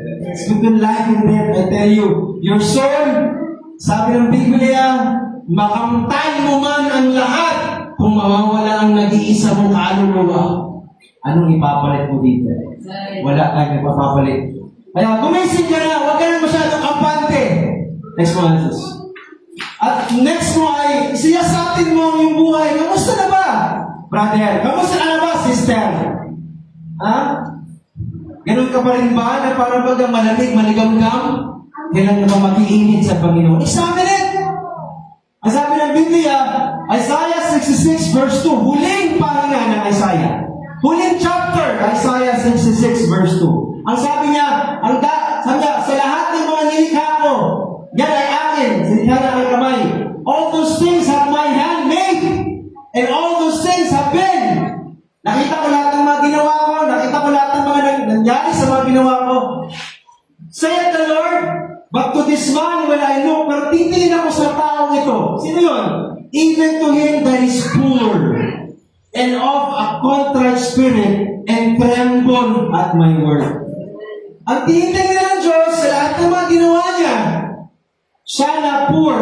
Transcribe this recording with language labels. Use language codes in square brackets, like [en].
[en] It's between life and death, I tell you. Your soul, [tl] sabi ng Biblia, makamtan mo man ang lahat kung mawawala ang nag-iisa mong kaluluwa. Anong ipapalit mo dito? Wala tayong ipapalit. Kaya gumising ka na, huwag ka na masyadong kampante. [en] Next one, Jesus. [tl] At next mo ay, siyasatin mo ang iyong buhay. Kamusta na ba, brother? Kamusta na ba, sister? Ha? Ganun ka pa rin ba na parang bagang malamig, maligam-gam? Kailan ka ba mag-iinit sa Panginoon? [en] Examine it! [tl] Ang sabi ng Biblia, Isaiah 66 verse 2, huling pahinga ng Isaiah. Huling chapter, Isaiah 66 verse 2. Ang sabi niya, sabi niya, sa lahat ng mga nilikha ko, yan ay akin, sinikha na ang kamay. [en] All those things have my hand made, and all those things have been. [tl] Nakita ko lahat ng mga ginawa ko, nakita ko lahat ng mga nangyari sa mga ginawa ko. [en] Saith the Lord, but to this man will I look, [tl] pero titingin ako sa taong ito. Sino yun? [en] Even to him that is poor, and of a contrite spirit, and tremble at my word. [tl] Ang titingin ng Diyos sa lahat ng mga ginawa niya, siya na poor.